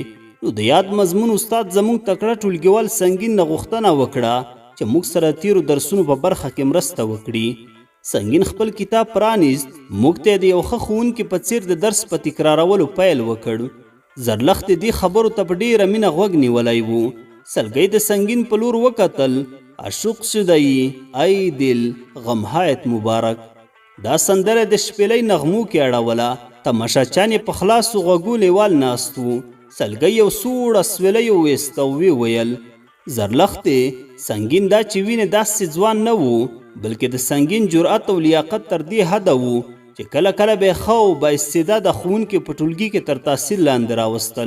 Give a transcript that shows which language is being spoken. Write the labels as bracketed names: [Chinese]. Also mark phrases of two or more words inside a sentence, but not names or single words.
[Pashto] نو د یاد مضمون استاد زموږ تکړه ټولګیوال سنګین نه غوښتنه وکړه چې موږ سره تیرو درسونو په برخه کې مرسته وکړي. سنګین خپل کتاب پرانیست. موږ ته د یو ښه ښوونکي په څیر د درس په تکرارولو پیل وکړ. زرلښت دې خبرو ته په ډېره مینه غوږ نیولی و. سلګۍ د سنګین په لور وکتل. [Persian] عاشق شده ای ای دل غمهایت مبارک. [Pashto] دا سندره د شپېلۍ نغمو کې اړوله. تماشاچیان یې په خلاصو غوږو لیوال ناست وو. سلګۍ یو سوړ اسویلی وویسته او ویې ویل زرلښتې سنګین دا چې وینې داسې ځوان نه و بلکې د سنګین جرأت او لیاقت تر دې حده و چې کله کله به یې ښه او بااستعداده ښوونکي په ټولګي کې تر تاثیر لاندې راوستل.